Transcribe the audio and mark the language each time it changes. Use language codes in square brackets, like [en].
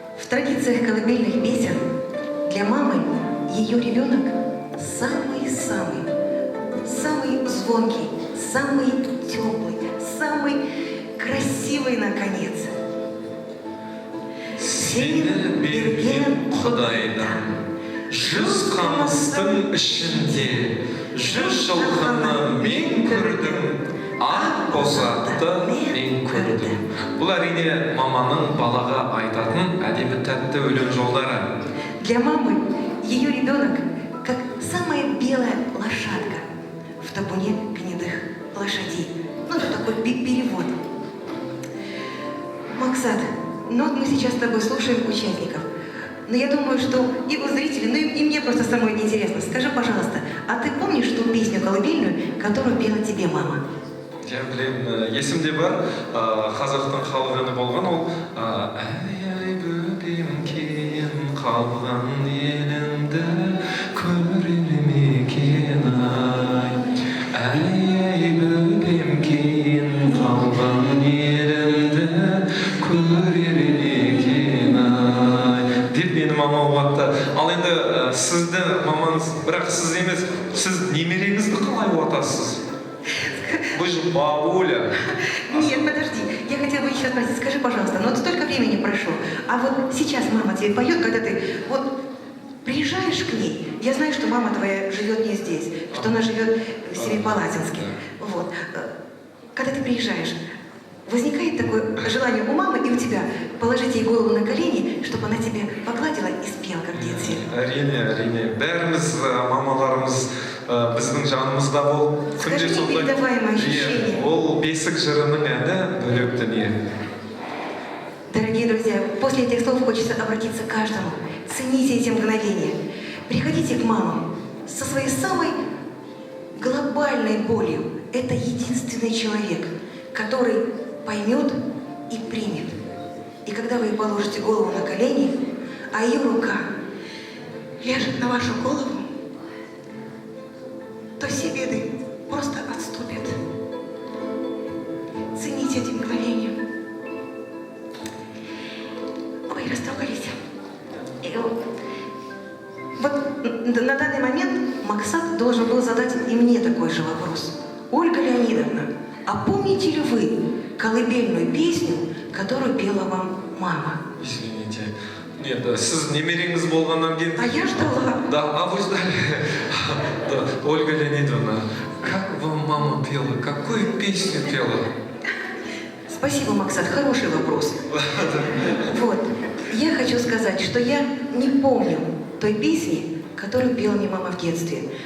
[ru] традициях колыбельных песен для мамы ее ребенок самый-самый, самый звонкий, самый теплый, самый красивый, наконец. [kk] Сені берген Құдайдан, 100 қамыстың ішінде, 100 жылқыны мен көрдім, ақ бозатты мен көрдім. Бұл әрине маманың балаға айтатын әдемі тәтті өлең жолдары. [ru] Для мамы ее ребенок как самая белая лошадка в табуне гнедых лошадей. Ну, это такой перевод. Максат, ну вот мы сейчас с тобой слушаем участников. Но я думаю, что и у зрителей, ну и мне просто самой это интересно. Скажи, пожалуйста, а ты помнишь ту песню колыбельную, которую пела тебе мама? [kk] Я білем, есімде бар, қазақтың халық әні болған ол «Әй бөпем кейін қалған елімді көрер ме екен ай, әй бөпем кейін қалған елімді көрер ме екен ай» деп мені мама уатты. Ал енді сізді мамаңыз, бірақ сіз емес, сіз немереңізді қалай уатасыз? [ru] Вы же бабуля. Нет, подожди. Я хотела бы еще спросить, скажи, пожалуйста, но столько времени прошло, а вот сейчас мама тебе поет, когда ты вот приезжаешь к ней, я знаю, что мама твоя живет не здесь, что она живет в Семипалатинске. Вот. Когда ты приезжаешь, возникает такое желание у мамы и у тебя положить ей голову на колени, чтобы она тебе погладила и спела, как дети. [kk] Әрине. Бәріміз, мамаларымыз біздің жанымызда бол. [ru] Скажи, непередаваемое ощущение. [kk] Ол бесік жырының әні бөлек дүние. [ru] Дорогие друзья, после этих слов хочется обратиться к каждому. Цените эти мгновения. Приходите к мамам со своей самой глобальной болью. Это единственный человек, который поймет и примет. И когда вы положите голову на колени, а ее рука ляжет на вашу голову, то все беды просто отступят. Цените эти мгновения. Ой, растрогались. И вот на данный момент Максат должен был задать и мне такой же вопрос. Ольга Леонидовна, а помните ли вы колыбельную песню, которую пела вам мама? Извините. Нет, [kk] сіз немереңіз болғаннан кейін... [ru] А я ждала. Да, а вы ждали. Да, Ольга Леонидовна, как вам мама пела? Какую песню пела? Спасибо, Максат, хороший вопрос. Вот, я хочу сказать, что я не помню той песни, которую пела мне мама в детстве.